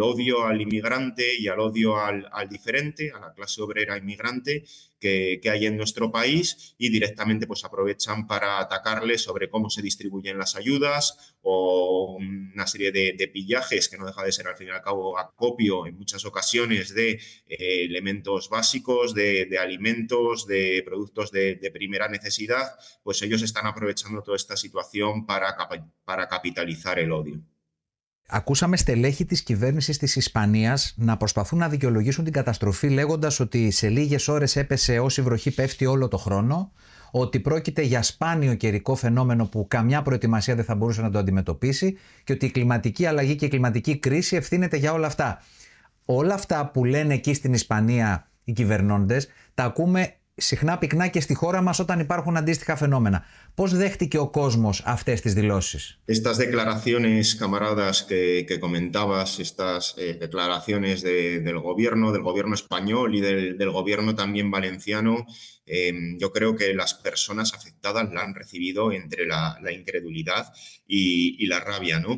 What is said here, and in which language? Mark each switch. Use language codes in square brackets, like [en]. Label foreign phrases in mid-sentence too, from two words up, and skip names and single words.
[es] odio al inmigrante y al odio al diferente, a la clase obrera inmigrante que hay en nuestro país, y directamente pues aprovechan para atacarles sobre cómo se distribuyen las ayudas, o una serie de pillajes que no deja de ser al fin y al cabo acopio en muchas ocasiones de elementos básicos, de alimentos, de productos de primera necesidad. Pues ellos están aprovechando toda esta situación para capitalizar el odio. [el] Ακούσαμε στελέχη της κυβέρνησης της Ισπανίας να προσπαθούν να δικαιολογήσουν την καταστροφή λέγοντας ότι σε λίγες ώρες έπεσε όση βροχή πέφτει όλο το χρόνο, ότι πρόκειται για σπάνιο καιρικό φαινόμενο που καμιά προετοιμασία δεν θα μπορούσε να το αντιμετωπίσει και ότι η κλιματική αλλαγή και η κλιματική κρίση ευθύνεται για όλα αυτά. Όλα αυτά που λένε εκεί στην Ισπανία οι κυβερνώντες τα ακούμε συχνά πυκνά και στη χώρα μας όταν υπάρχουν αντίστοιχα φαινόμενα. Πώς δέχτηκε ο κόσμος αυτές τις δηλώσεις? [es] Estas declaraciones, camaradas, que comentabas, estas declaraciones del gobierno español y del gobierno también valenciano, yo creo que las personas afectadas la han recibido entre la incredulidad y la rabia, ¿no?